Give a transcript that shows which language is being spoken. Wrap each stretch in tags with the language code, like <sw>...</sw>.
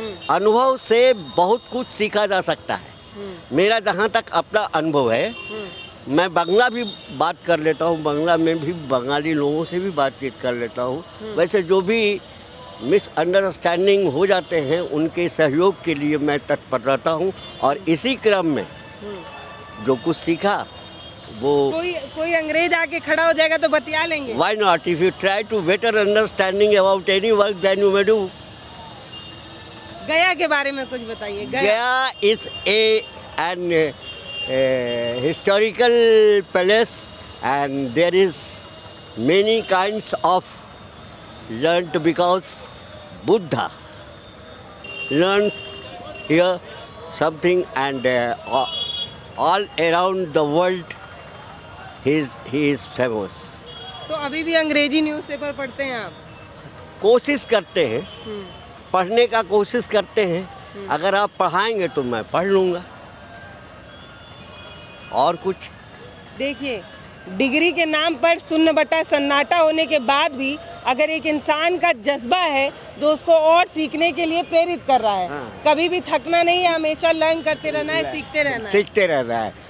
<hi>अनुभव से बहुत कुछ सीखा जा सकता है. मेरा जहाँ तक अपना अनुभव है, मैं बांग्ला भी बात कर लेता हूँ, बांग्ला में भी बंगाली लोगों से भी बातचीत कर लेता हूँ. वैसे जो भी मिसअंडरस्टैंडिंग हो जाते हैं, उनके सहयोग के लिए मैं तत्पर रहता हूँ. और इसी क्रम में जो कुछ सीखा वो कोई अंग्रेज आके खड़ा हो जाएगा तो बतिया लेंगे.</hi> <en>Why not? If you try to better understanding about any work, then you may do.</en> <hi>गया के बारे में कुछ बताइए.</hi> <en>Gaya is an historical palace, and there is many kinds of learned, because Buddha learned here something, and all around the world he is famous.</en> <hi>तो अभी भी अंग्रेजी न्यूज़पेपर पढ़ते हैं आप? कोशिश करते हैं, पढ़ने का कोशिश करते हैं. अगर आप पढ़ाएंगे तो मैं पढ़ लूँगा. और कुछ देखिए, डिग्री के नाम पर शून्य बटा सन्नाटा होने के बाद भी अगर एक इंसान का जज्बा है जो उसको और सीखने के लिए प्रेरित कर रहा है, कभी भी थकना नहीं है, हमेशा लर्न करते रहना है, सीखते रहना है.</hi>